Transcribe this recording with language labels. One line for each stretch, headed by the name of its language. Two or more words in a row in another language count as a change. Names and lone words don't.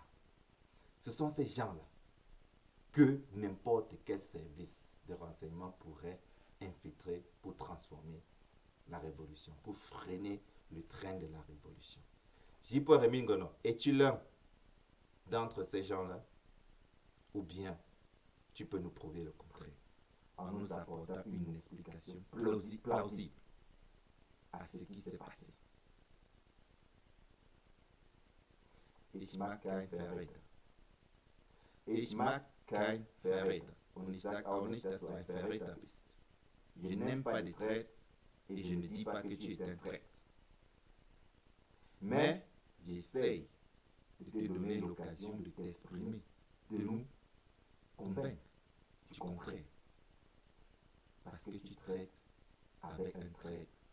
French: Ce sont ces gens-là que n'importe quel service de renseignement pourrait infiltrer pour transformer la révolution, pour freiner le train de la révolution. J.Paul Mingono, es-tu l'un d'entre ces gens-là? Ou bien tu peux nous prouver le contraire en nous apportant une explication plausible à ce qui s'est passé.
German: Ich mag kein Verräter. Ich mag kein Verräter. Und ich sage auch nicht, dass du ein Verräter bist.
French: Je n'aime pas les traîtres et je ne dis pas que tu es un traître. Mais j'essaye de te donner l'occasion de t'exprimer, de nous convaincre du contraire. Parce que tu traites avec un traître.